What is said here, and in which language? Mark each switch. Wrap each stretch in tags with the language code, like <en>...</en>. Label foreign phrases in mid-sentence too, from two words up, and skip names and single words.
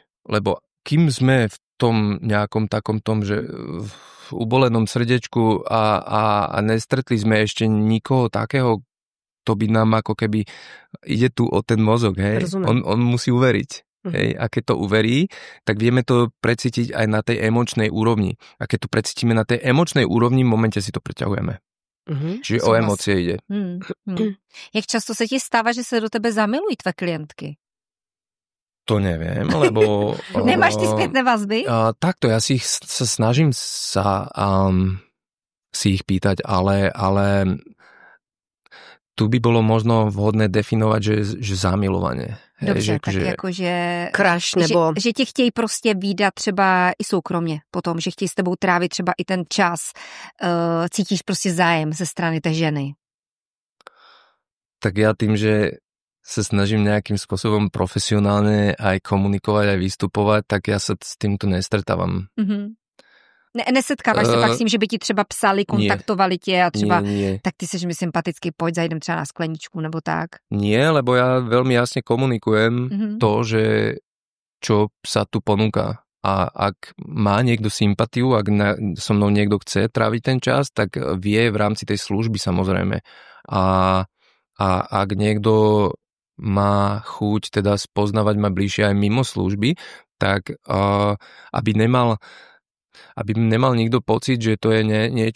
<sk>Lebo kým sme v tom nejakom takom tom, že v ubolenom srdečku a nestretli sme ešte nikoho takého, to by nám ako keby ide tu o ten mozog, hej. On musí uveriť. Hej. A keď to uverí, tak vieme to precítiť aj na tej emočnej úrovni. A keď to precítime na tej emočnej úrovni, v momente si to preťahujeme. Čiže o emócie ide.</sk> <cs>Jak často se ti stává, že se do tebe zamilují tvé klientky?</cs> <sk>To neviem, lebo... Nemáš ty spätné vazby? Takto, ja si sa snažím si ich pýtať, ale tu by bolo možno vhodné definovať, že zamilovanie.</sk> <cs>Dobře, tak jakože... Crush, nebo... Že tě chtějí prostě vídat třeba i soukromě potom, že chtějí s tebou trávit třeba i ten čas. Cítíš prostě zájem ze strany té ženy.</cs> <sk>Tak ja tým, že sa snažím nejakým spôsobom profesionálne aj komunikovať, aj vystupovať, tak ja sa s týmto nestretávam.</sk> <cs>Nesetkáváš se pak s tím, že by ti třeba psali, kontaktovali tě a třeba,</cs> <sk>nie.</sk> <cs>Tak ty seš mi sympatický, pojď zajdem třeba na skleničku nebo tak?</cs> <sk>Nie, lebo ja veľmi jasne komunikujem to, že čo sa tu ponúka. a ak má niekto sympatiu, ak so mnou niekto chce tráviť ten čas, tak vie v rámci tej služby samozrejme. A ak niekto má chuť teda spoznávať ma bližšie aj mimo služby, tak aby nemal nikto pocit, že to je niečo</sk>